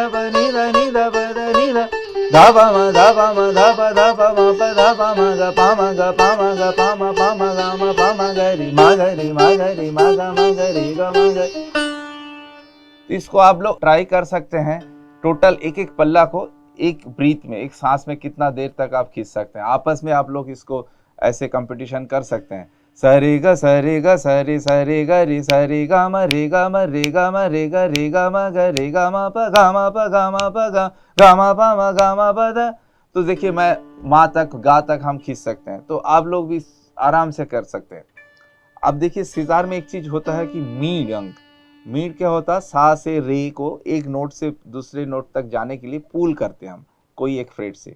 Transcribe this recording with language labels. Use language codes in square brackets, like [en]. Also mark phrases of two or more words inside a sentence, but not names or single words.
[hi] प नी द नी द प द नी द ध प म ध प म ध प म प ध प म ग प म ग प म ग प म ग म प म ग रे म ग रे म ग रे म ग रे ग म ग। इसको आप लोग ट्राई कर सकते हैं। टोटल एक एक पल्ला को एक ब्रीथ में, एक सांस में कितना देर तक आप खींच सकते हैं। आपस में आप लोग इसको ऐसे कंपटीशन कर सकते हैं। सरे ग सरे ग सरे सरे ग रे सरे गा म रे गा म रे गा म रे ग रे गा म ग रे गा म प गा म प गा म प गा म प म गा म प द। तो देखिए मैं माँ तक गा तक हम खींच सकते हैं, तो आप लोग भी आराम से कर सकते हैं। अब देखिए सितार में एक चीज होता है कि मीड अंक। मीड क्या होता है? सा से रे को एक नोट से दूसरे नोट तक जाने के लिए पुल करते हैं हम कोई एक फ्रेट से।